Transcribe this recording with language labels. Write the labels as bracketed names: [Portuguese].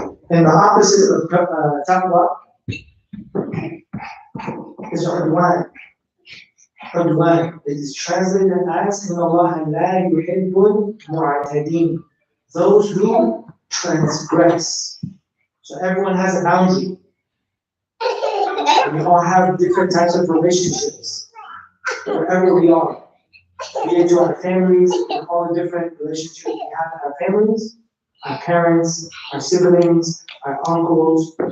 [English] And the opposite of taqwa is udwan. Udwan. It is translated as [Arabic] إِنَّ اللَّهَ لَا يُحِبُّ الْمُعْتَدِينَ. [English] Those who transgress. So everyone has a boundary. We all have different types of relationships. Wherever we are. We into our families, and all the different relationships we have with our families, our parents, our siblings, our uncles.